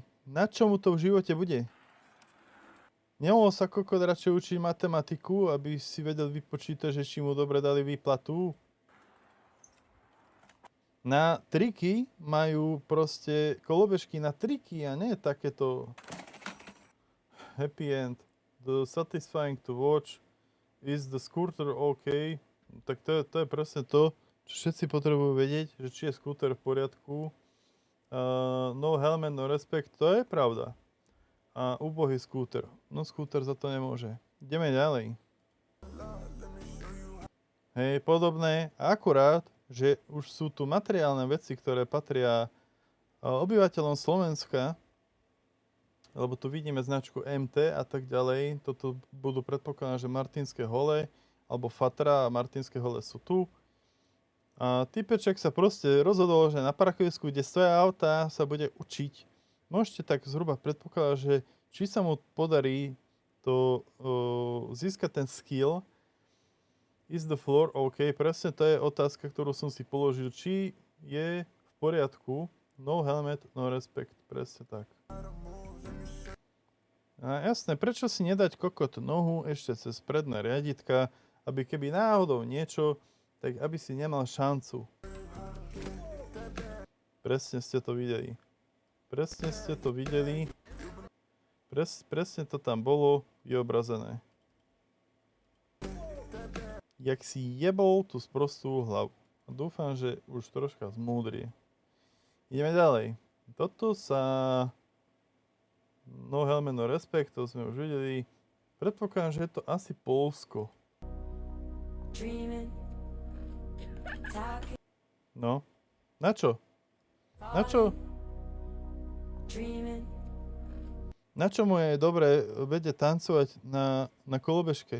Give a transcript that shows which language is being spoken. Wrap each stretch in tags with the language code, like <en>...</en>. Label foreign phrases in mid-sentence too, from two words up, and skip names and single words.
<sk>Na čo mu to v živote bude? Nemohol sa kokot radšej učiť matematiku, aby si vedel vypočítať, že či mu dobre dali výplatu? Na triky majú proste kolobežky na triky a nie takéto</sk> <en>happy end. The satisfying to watch. Is the scooter OK?</en> <sk>Tak to je presne to, čo všetci potrebujú vedieť, že či je skúter v poriadku.</sk> <en>No helmet, no respect,</en> <sk>to je pravda. A úbohý skúter. No skúter za to nemôže. Ideme ďalej. Hej, podobné. Akurát, že už sú tu materiálne veci, ktoré patria obyvateľom Slovenska, lebo tu vidíme značku MT a tak ďalej. Toto budú predpokladať, že Martinské hole, alebo Fatra a Martinské hole sú tu. A typeček sa proste rozhodol, že na parkovisku, kde stoja auta, sa bude učiť. Môžete tak zhruba predpokladať, že či sa mu podarí to získať ten skill.</sk> <en>Is the floor OK?</en> <sk>Presne to je otázka, ktorú som si položil. Či je v poriadku?</sk> <en>No helmet, no respect.</en> <sk>Presne tak. A jasné, prečo si nedať kokot nohu ešte cez predné riaditka, aby keby náhodou niečo, tak aby si nemal šancu. Presne ste to videli. Presne ste to videli. Presne to tam bolo vyobrazené. Jak si jebol tú sprostú hlavu. A dúfam, že už troška zmúdrie. Ideme ďalej. Toto sa...</sk> <en>No helmet, no respect,</en> <sk>to sme už videli. Predpokladám, že je to asi Poľsko. No. Na čo? Na čo? Na čo mu je dobre vedieť tancovať na kolobežke?</sk>